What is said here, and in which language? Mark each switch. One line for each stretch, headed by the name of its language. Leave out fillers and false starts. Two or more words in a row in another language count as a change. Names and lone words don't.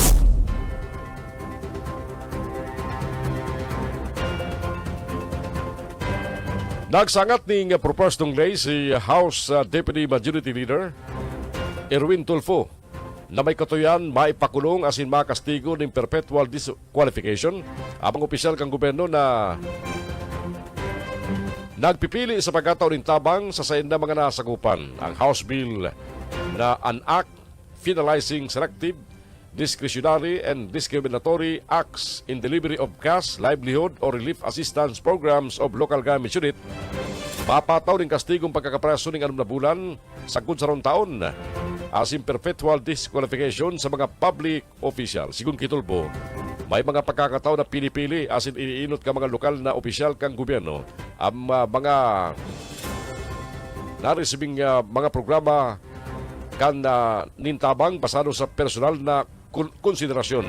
Bikol: Nagsangat ning proposed lay si House Deputy Majority Leader Erwin Tulfo na may katuyan maipakulong asin makastigo ng
English: perpetual disqualification
Bikol: ang opisyal kang gobyerno na nagpipili sa pagkataon ng tabang sa sayin na mga nasakupan. Ang House Bill na
English: an act finalizing selective, discretionary and discriminatory acts in delivery of cash, livelihood or relief assistance programs of local government unit
Bikol: papataw ng kastigong pagkakapreso ng 6 na bulan sagud sa taon asin
English: perpetual disqualification
Bikol: sa mga
English: public official.
Bikol: Sigun kitulbo, may mga pagkakataon na pinipili asin iniinot ka mga lokal na opisyal kang gobyerno ang mga naresibing mga programa kan nintabang basado sa personal na konsiderasyon.